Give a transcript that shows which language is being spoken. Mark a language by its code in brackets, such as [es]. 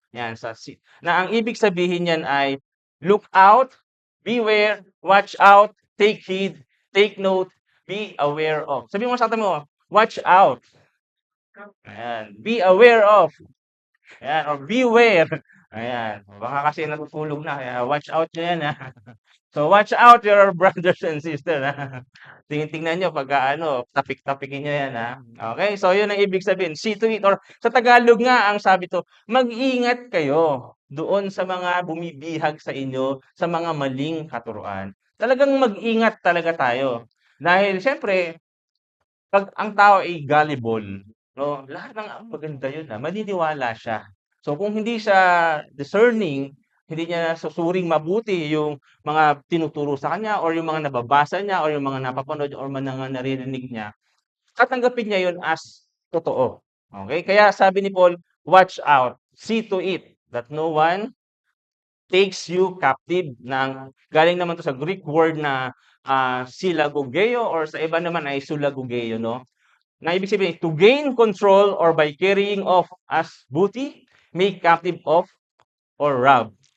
[tl] Yan, na ang ibig sabihin niyan ay [en] look out, beware, watch out, take heed, take note, be aware of. [tl] Sabi mo sa atin mo, [en] watch out. [tl] Ayan, [en] be aware of. [tl] Ayan, or beware. Ayan, baka kasi natutulog na, kaya [en] watch out [tl] nyo yan, ha. [en] So, watch out your brothers and sisters, ha. [tl] Tingnan nyo pagka tapik-tapikin nyo yan, ha. Okay, so yun ang ibig sabihin. [en] See to it, [tl] or sa Tagalog nga, ang sabi to, mag-ingat kayo doon sa mga bumibihag sa inyo, sa mga maling katuruan. Talagang mag-ingat talaga tayo. Dahil, syempre, pag ang tao ay gullible, no, lahat ng maganda yun, maniniwala siya. So kung hindi siya discerning, hindi niya susuring mabuti yung mga tinuturo sa kanya or yung mga nababasa niya or yung mga napapanood or mga naririnig niya, tatanggapin niya yun as totoo. [en] Okay? [tl] Kaya sabi ni Paul, [en] watch out, see to it that no one takes you captive. [tl] Galing naman to sa Greek word na silagogeo or sa iba naman ay sulagogeo, no? Na ibig sabihin, [en] to gain control or by carrying off as booty, make captive of or rob.